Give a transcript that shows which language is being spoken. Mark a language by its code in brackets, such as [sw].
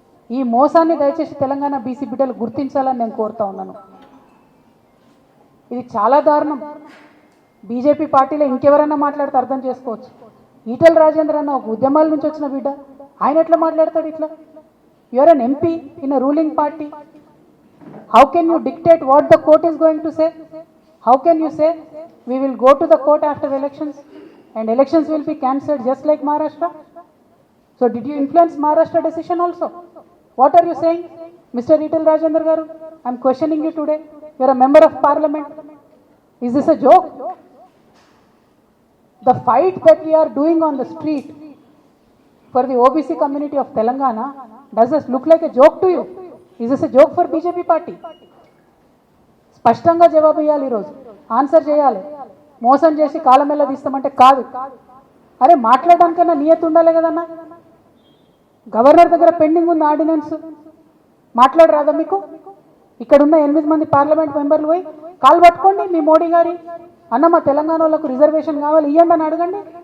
[te] ఈ మోసాన్ని దయచేసి తెలంగాణ బీసీ బిడ్డలు గుర్తించాలని నేను కోరుతా ఉన్నాను. ఇది చాలా దారుణం. బీజేపీ పార్టీలో ఇంకెవరన్నా మాట్లాడితే అర్థం చేసుకోవచ్చు. ఈటెల రాజేంద్ర అన్న ఒక ఉద్యమాల నుంచి వచ్చిన బిడ్డ, ఆయన ఎట్లా మాట్లాడతాడు ఇట్లా? [en] You are an MP in a ruling party. How can you dictate what the court is going to say? How can you say we will go to the court after the elections and elections will be cancelled just like Maharashtra? So did you influence Maharashtra decision also? What are you saying, Mr. Etel Rajendra Garu? I am questioning you today. You are a member of parliament. Is this a joke? The fight that we are doing on the street for the OBC community of Telangana, does this look like a joke to you? Is this a joke for BJP party? [te] స్పష్టంగా జవాబు ఇవ్వాలి, ఈరోజు answer చేయాలి. మోసం చేసి కాలమెల్ల తీస్తామంటే కాదు. అరే మాట్లాడడానికన్నా నియత ఉండాలి కదన్నా. గవర్నర్ దగ్గర పెండింగ్ ఉంది ఆర్డినెన్స్, మాట్లాడరాదా మీకు? ఇక్కడ ఉన్న 8 మంది పార్లమెంట్ మెంబర్లు పోయి కాలు పట్టుకోండి మీ మోడీ గారి, అన్న మా తెలంగాణ వాళ్ళకు రిజర్వేషన్ కావాలి ఇవ్వండి అని అడగండి.